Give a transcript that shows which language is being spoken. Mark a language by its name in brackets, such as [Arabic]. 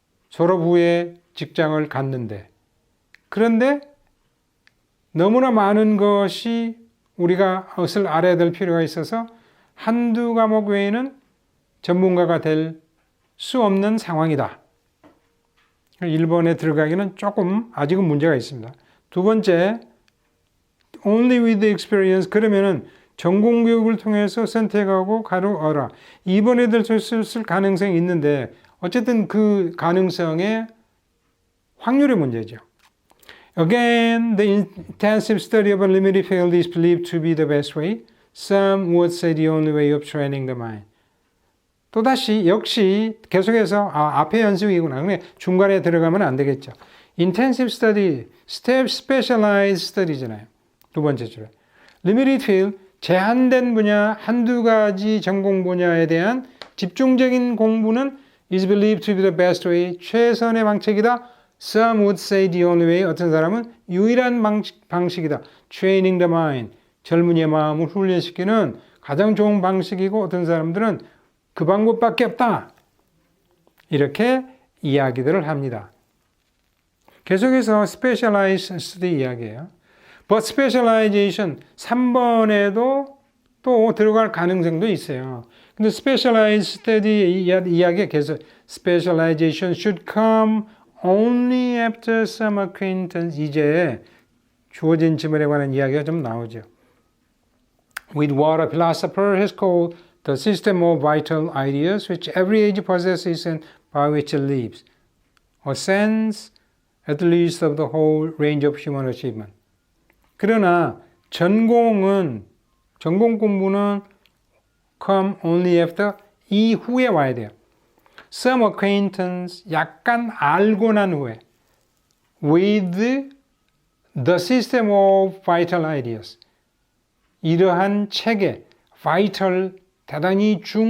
[Korean] 졸업 후에 직장을 갖는데. 그런데 너무나 많은 것이 우리가 것을 알아야 될 필요가 있어서 한두 과목 외에는 전문가가 될 수 없는 상황이다. 1번에 들어가기는 조금 아직은 문제가 있습니다. 두 번째, [English] only with experience. [Korean] 그러면은 전공교육을 통해서 선택하고 가르어라. 2번에 될 수 있을 가능성이 있는데 어쨌든 그 가능성의 확률의 문제죠. [English] Again, the intensive study of a limited field is believed to be the best way. Some would say the only way of training the mind. [Korean] 또다시 역시 계속해서 앞에 연습이구나. 근데 중간에 들어가면 안 되겠죠. [English] Intensive study, specialized study잖아요. [Korean] 두 번째 줄에. [English] Limited field, [Korean] 제한된 분야, 한두 가지 전공 분야에 대한 집중적인 공부는 [English] is believed to be the best way, [Korean] 최선의 방책이다. [English] Some would say the only way, [Korean] 어떤 사람은 유일한 방식이다. Training the mind, 젊은이의 마음을 훈련시키는 가장 좋은 방식이고 어떤 사람들은 그 방법밖에 없다. 이렇게 이야기들을 합니다. 계속해서 specialized study 이야기예요. But specialization 3번에도 또 들어갈 가능성도 있어요. [English] 근데 specialized study 이야기에 계속 specialization should come only after some acquaintance. [Korean] 이제 주어진 질문에 관한 이야기가 좀 나오죠. [English] With what a philosopher has called the system of vital ideas which every age possesses and by which it lives. A sense at least of the whole range of human achievement. [Korean] 그러나 전공 공부는 [English] come only after [Korean] 이후에 와야 돼요. [English] Some acquaintance [Korean] 약간 알고 난 후에 [English] with the system of vital ideas [Korean] 이러한 체계 [English] vital 대단히